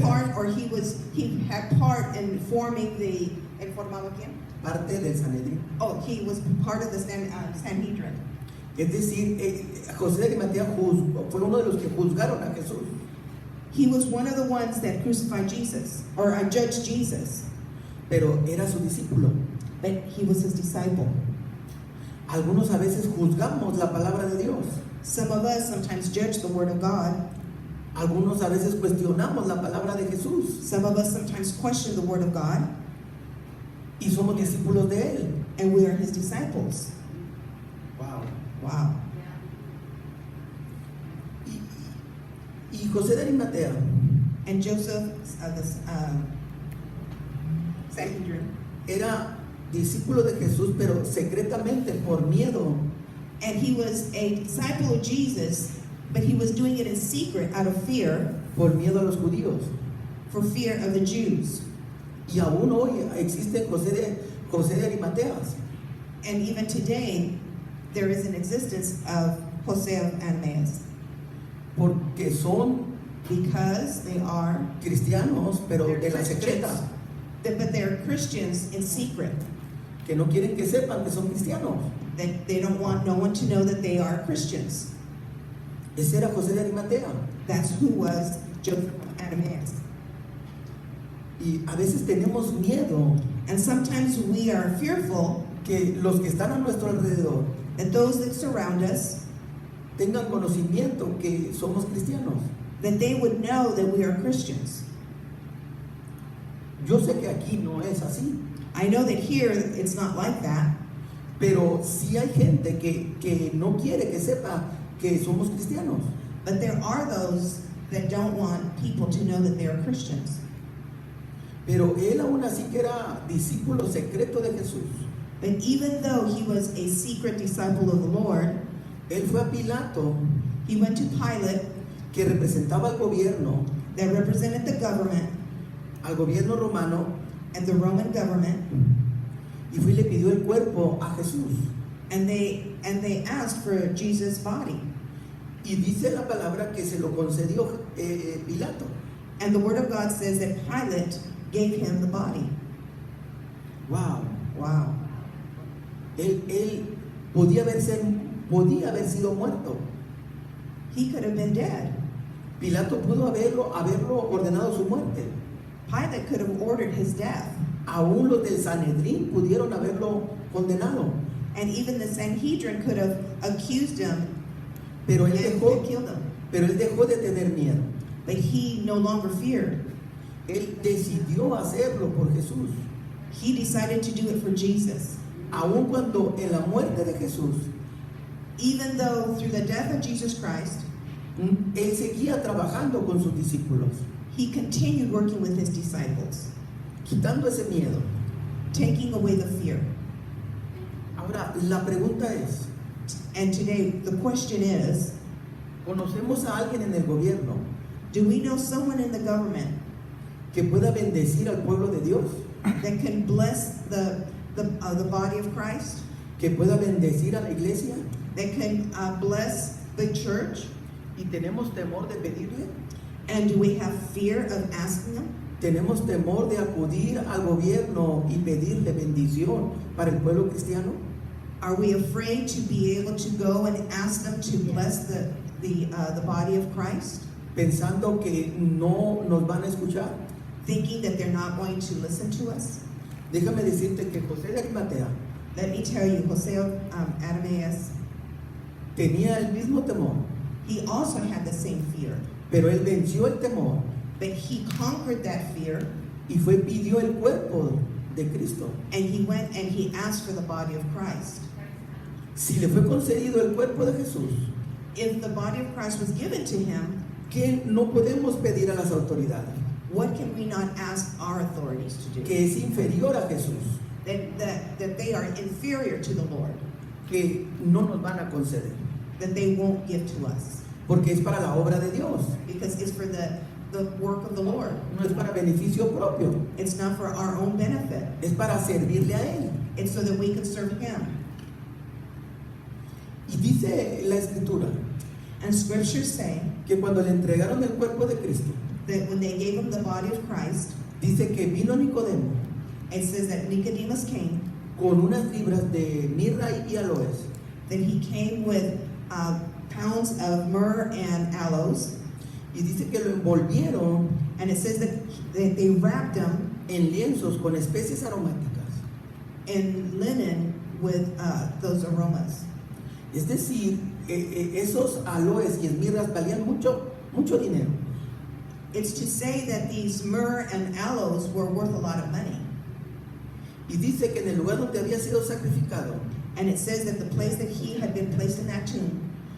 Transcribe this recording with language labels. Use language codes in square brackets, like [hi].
[en] part, or he had part in forming the. [es] ¿El formaba quién? parte del Sanedrín. [en] Oh, he was part of the Sanhedrin. [es] Es decir, José de Arimatea fue uno de los que juzgaron a Jesús. [en] He was one of the ones that crucified Jesus, or judged Jesus, [es] Pero era su discípulo. [en] but he was his disciple. [es] Algunos a veces juzgamos la palabra de Dios. [en] Some of us sometimes judge the word of God. [es] Algunos a veces cuestionamos la palabra de Jesús. [en] Some of us sometimes question the word of God, [es] Y somos discípulos de Él. [en] and we are his disciples. Wow. Wow. [es] Y José de Arimatea [en] And Joseph of the Sanhedrin, [es] era discípulo de Jesús, pero secretamente por miedo. [en] and he was a disciple of Jesus, But he was doing it in secret out of fear, [es] por miedo a los judíos. [en] for fear of the Jews. [es] Y aún hoy existe José de Arimateas, [en] And even today, there is an existence of Jose of Arimaeus, [es] porque son [en] because they are [es] cristianos, pero [en] they're [es] de la [en] Christians, [es] secreta, [en] but they're Christians in secret. [es] que no quieren que sepan que son cristianos. [en] That they don't want no one to know that they are Christians. [es] Ese era José de Arimatea. [en] That's who was Joseph of Arimaeus. [es] Y a veces tenemos miedo [en] And sometimes we are fearful [es] que los que están a nuestro alrededor [en] that those that surround us, [es] tengan conocimiento que somos cristianos. [en] that they would know that we are Christians. [es] Yo sé que aquí no es así, [en] I know that here it's not like that, [es] pero sí hay gente que no quiere que sepa que somos cristianos. [en] but there are those that don't want people to know that they are Christians. [es] Pero él aún así que era discípulo secreto de Jesús. [en] But even though he was a secret disciple of the Lord, [es] Él fue a Pilato, [en] he went to Pilate, [es] que representaba al gobierno [en] that represented the government [es] romano, [en] and the Roman government, [es] y fue y le pidió el cuerpo a Jesús. [en] and they asked for Jesus' body. [es] Y dice la palabra que se lo concedió Pilato. [en] And the word of God says that Pilate gave him the body. Wow. Wow. [es] Él podía haber sido muerto. [en] He could have been dead. [es] Pilato pudo haberlo ordenado su muerte. [en] Pilate could have ordered his death. [es] Aún los del Sanedrín pudieron haberlo condenado. [en] And even the Sanhedrin could have accused him [es] Pero él [en] and [es] dejó, [en] killed him. [es] pero él dejó de tener miedo. [en] But he no longer feared. [es] Él decidió hacerlo por Jesús. [en] He decided to do it for Jesus. [es] Aun cuando en la muerte de Jesús, [en] Even though through the death of Jesus Christ, [es] él seguía trabajando con sus discípulos, [en] he continued working with his disciples, [es] quitando ese miedo. [en] taking away the fear. [es] Ahora, la pregunta es, [en] And today, the question is, [es] ¿conocemos a alguien en el gobierno [en] do we know someone in the government [es] que pueda bendecir al pueblo de Dios? [en] that can bless the body of Christ, [es] ¿Que pueda bendecir a la iglesia? [en] that can bless the church? [es] ¿Y tenemos temor de pedirle? [en] And do we have fear of asking them? [es] ¿Tenemos temor de acudir al gobierno y pedirle bendición para el pueblo cristiano? [en] Are we afraid to be able to go and ask them to bless the body of Christ, [es] Pensando que no nos van a escuchar. [en] thinking that they're not going to listen to us? [es] Déjame decirte que José de Arimatea [en] Let me tell you, Jose of Arimaeus, [es] tenía el mismo temor, [en] he also had the same fear, [es] pero él venció el temor [en] but he conquered that fear, [es] y pidió el cuerpo de Cristo. [en] and he went and he asked for the body of Christ. [es] Si le fue concedido el cuerpo de Jesús, [en] If the body of Christ was given to him, [es] ¿qué no podemos pedir a las autoridades? [en] what can we not ask our authorities to do? [es] Que es inferior a Jesús, [en] That they are inferior to the Lord, [es] que no nos van a conceder, [en] that they won't give to us, [es] porque es para la obra de Dios, [en] because it's for the work of the Lord. [es] no es para beneficio propio, [en] It's not for our own benefit. [es] es para servirle a Él. [en] It's so that we can serve him. [es] Y dice la Escritura [en] And scriptures say [es] que cuando le entregaron el cuerpo de Cristo, [en] that when they gave him the body of Christ, [es] dice que vino Nicodemo [en] it says that Nicodemus came, [es] con unas libras de mirra y aloes, [en] that he came with pounds of myrrh and aloes, [es] y dice que lo envolvieron [en] and it says that they wrapped him [es] en lienzos con especies aromáticas. [en] in linen with those aromas. [es] Es decir, esos aloes y esmirras valían mucho dinero. [en] It's to say that these myrrh and aloes were worth a lot of money. [es] Y dice que en el lugar donde había sido sacrificado, [en] And it says that the place that he had been placed in that tomb,